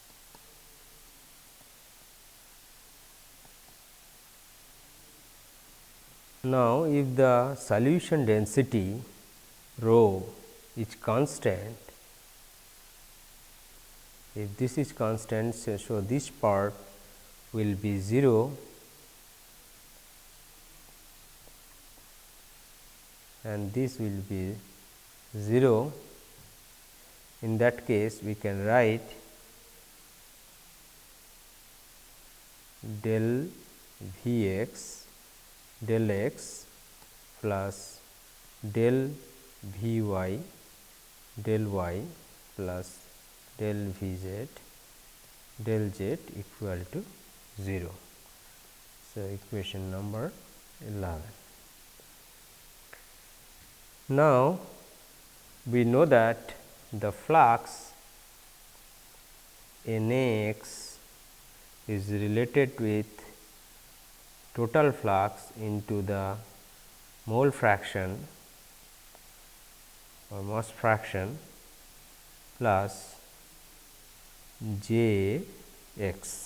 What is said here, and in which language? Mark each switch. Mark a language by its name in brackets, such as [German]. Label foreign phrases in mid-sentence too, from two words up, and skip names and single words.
[English] Now, if the solution density rho is constant, if this is constant, so this part will be 0 and this will be 0. In that case, we can write del V x del x plus del V y del y plus del V z del z equal to 0. So, equation number 11. Now, we know that the flux N A x is related with total flux into the mole fraction or mass fraction plus J x.